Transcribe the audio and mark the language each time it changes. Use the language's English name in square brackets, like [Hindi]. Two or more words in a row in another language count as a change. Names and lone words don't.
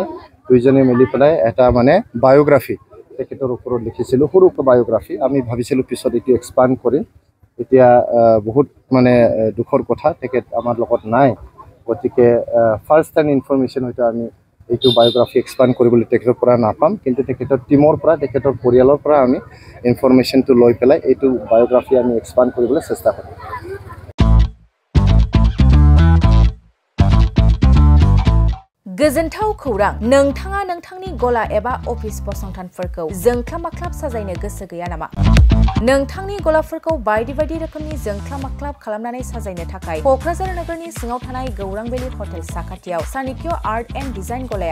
[Assamese] দুইজনে মিলি পেলাই এটা মানে বায়োগ্ৰাফি তেখেতৰ ওপৰত লিখিছিলোঁ সৰু বায়োগ্ৰাফি আমি ভাবিছিলোঁ পিছত এইটো এক্সপাণ্ড কৰিম এতিয়া বহুত মানে দুখৰ কথা তেখেত আমাৰ লগত নাই গতিকে [English] first time information [Assamese] হয়তো আমি এইটো বায়োগ্ৰাফি এক্সপাণ্ড কৰিবলৈ তেখেতৰ পৰা নাপাম কিন্তু তেখেতৰ টিমৰ পৰা তেখেতৰ পৰিয়ালৰ পৰা আমি ইনফৰমেশ্যনটো লৈ পেলাই এইটো বায়োগ্ৰাফি আমি এক্সপাণ্ড কৰিবলৈ চেষ্টা কৰিম [Bodo] गोजोनथाव खौरां नोंथाङा नोंथांनि गला एबा अफिस फसंथानफोरखौ जोंख्लाब-माख्लाब साजायनो गोसो गैया नामा नोंथांनि गलाफोरखौ बायदि बायदि रोखोमनि जोंख्लाब-माख्लाब खालामनानै साजायनो थाखाय क'क्राझार नोगोरनि सिङाव थानाय गौरां भेलि हटेल साखाथियाव चाणक्य आर्ट एन्ड डिजाइन गलाया